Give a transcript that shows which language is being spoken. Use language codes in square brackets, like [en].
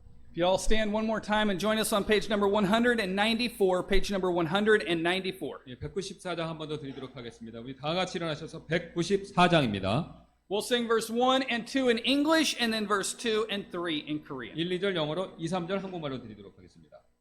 [en] If you all stand one more time and join us on page number 194, page number 194. [ko] 194장 한 번 더 드리도록 하겠습니다. 우리 다 같이 일어나셔서 194장입니다. [en] We'll sing verse 1 and 2 in English and then verse 2 and 3 in Korean. [ko] 1, 2절 영어로 2, 3절 한국말로 드리도록 하겠습니다.